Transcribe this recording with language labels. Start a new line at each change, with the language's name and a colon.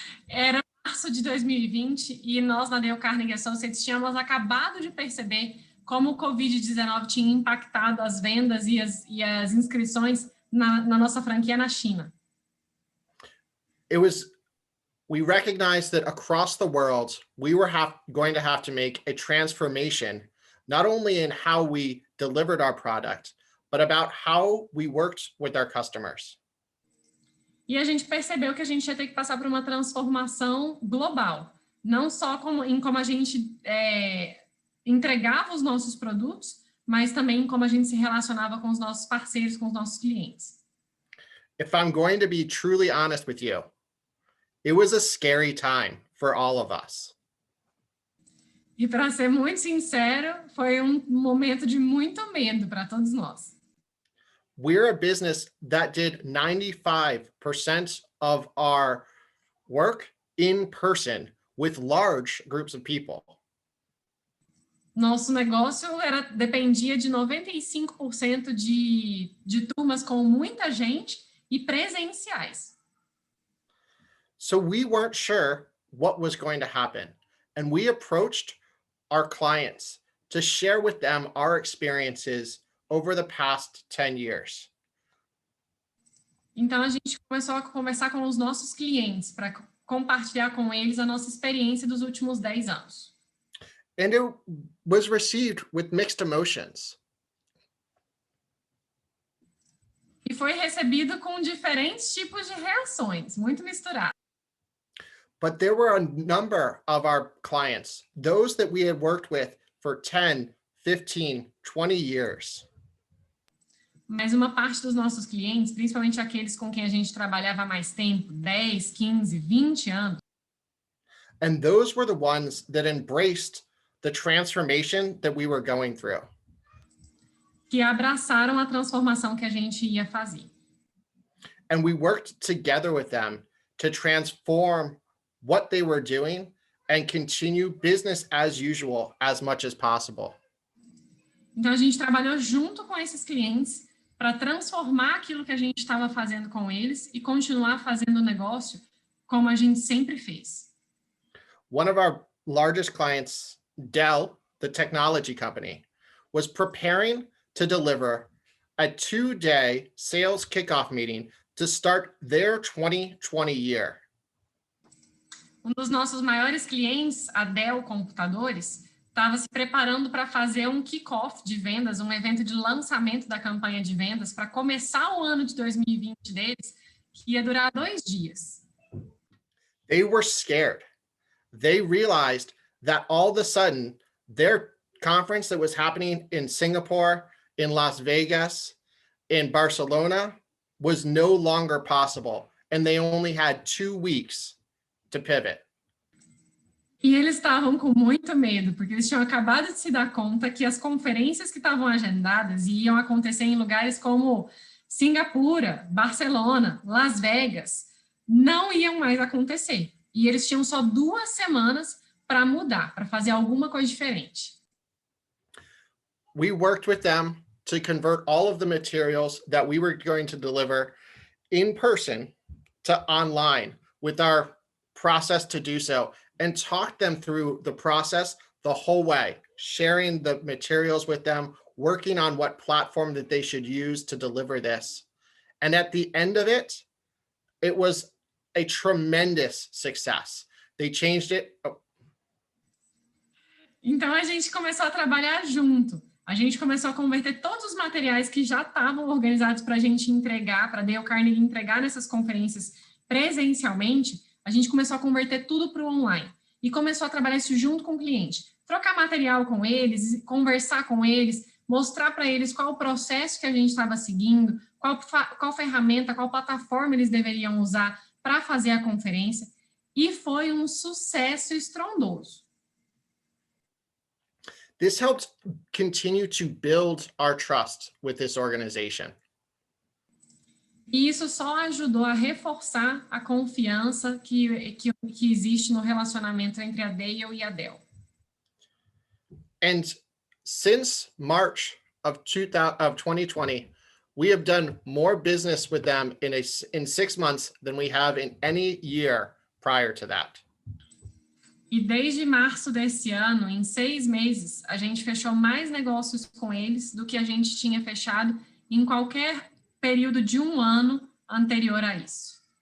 Portuguese: Era março de 2020 e nós, na Dale Carnegie Associates, tínhamos acabado de perceber como o Covid-19 tinha impactado as vendas e as inscrições na nossa franquia na China.
English: We recognized that across the world, we were going to have to make a transformation, not only in how we delivered our product, but about how we worked with our customers.
Portuguese: E a gente percebeu que a gente ia ter que passar por uma transformação global, não só em como a gente entregava os nossos produtos, mas também como a gente se relacionava com os nossos parceiros, com os nossos clientes.
English: If I'm going to be truly honest with you, it was a scary time for all of us.
Portuguese: E para ser muito sincero, foi momento de muito medo para todos nós.
English: We're a business that did 95% of our work in person with large groups of people.
Portuguese: Nosso negócio dependia de 95% de turmas com muita gente e presenciais.
English: So we weren't sure what was going to happen, and we approached our clients to share with them our experiences over the past 10 years.
Portuguese: Então a gente começou a conversar com os nossos clientes para compartilhar com eles a nossa experiência dos últimos 10 anos.
English: And it was received with mixed emotions.
Portuguese: E foi recebido com diferentes tipos de reações, muito misturado.
English: But there were a number of our clients, those that we had worked with for 10, 15, 20 years.
Portuguese: Mas uma parte dos nossos clientes, principalmente aqueles com quem a gente trabalhava há mais tempo, 10, 15, 20 anos.
English: And those were the ones that embraced the transformation that we were going through.
Portuguese: Que abraçaram a transformação que a gente ia fazer.
English: And we worked together with them to transform what they were doing and continue business as usual as much as possible.
Portuguese: Então, a gente trabalhou junto com esses clientes para transformar aquilo que a gente estava fazendo com eles e continuar fazendo o negócio como a gente sempre fez.
English: One of our largest clients, Dell, the technology company, was preparing to deliver a 2-day sales kickoff meeting to start their 2020 year.
Portuguese: Um dos nossos maiores clientes, a Dell Computadores, estava se preparando para fazer um kickoff de vendas, um evento de lançamento da campanha de vendas para começar o ano de 2020 deles, que ia durar 2 dias.
English: They were scared. They realized that all of a sudden their conference that was happening in Singapore, in Las Vegas, in Barcelona was no longer possible, and they only had 2 weeks to pivot.
Portuguese: E eles estavam com muito medo, porque eles tinham acabado de se dar conta que as conferências que estavam agendadas iam acontecer em lugares como Singapura, Barcelona, Las Vegas, não iam mais acontecer. E eles tinham só 2 semanas para mudar, para fazer alguma coisa diferente.
English: We worked with them to convert all of the materials that we were going to deliver in person to online with our process to do so, and talk them through the process the whole way, sharing the materials with them, working on what platform that they should use to deliver this. And at the end of it, it was a tremendous success. They changed it.
Portuguese: Então, a gente começou a trabalhar junto. A gente começou a converter todos os materiais que já estavam organizados para a gente entregar, para a Dale Carnegie entregar nessas conferências presencialmente. A gente começou a converter tudo para o online e começou a trabalhar isso junto com o cliente. Trocar material com eles, conversar com eles, mostrar para eles qual o processo que a gente estava seguindo, qual ferramenta, qual plataforma eles deveriam usar para fazer a conferência. E foi um sucesso estrondoso.
English: This helped continue to build our trust with this organization.
Portuguese: E isso só ajudou a reforçar a confiança que existe no relacionamento entre a Dale e a Dell.
English: And since March of 2020, we have done more business with them in 6 months than we have in any year prior to that.
Portuguese: E desde março desse ano, em 6 meses, a gente fechou mais negócios com eles do que a gente tinha fechado em qualquer período de 1 ano anterior a isso.